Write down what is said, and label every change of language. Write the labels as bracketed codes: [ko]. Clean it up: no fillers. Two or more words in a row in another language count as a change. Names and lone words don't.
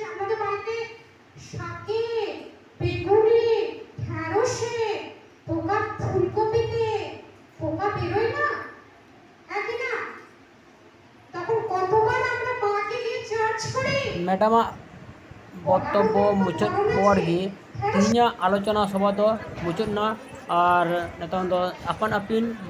[bn] আমাদের বাড়িতে শাকে, বেগুনে, ঢেঁড়সে পোকা, ফুলকপিতে পোকা বেরোয় না, একই না? তখন কতবার আমরা মাকে গিয়ে চার্জ করি। ম্যাডাম বক্তব্য [sat] মুᱪᱟᱹᱫ ᱯᱚᱨ ᱜᱮ ᱛᱮᱦᱮᱧᱟᱜ ᱟᱞᱳᱪᱚᱱᱟ ᱥᱚᱵᱷᱟ ᱫᱚ ᱢᱩᱪᱟᱹᱫ ᱱᱟ ᱟᱨ ᱱᱤᱛᱚᱝ ᱫᱚ ᱟᱯᱟᱱ ᱟᱹᱯᱤᱱ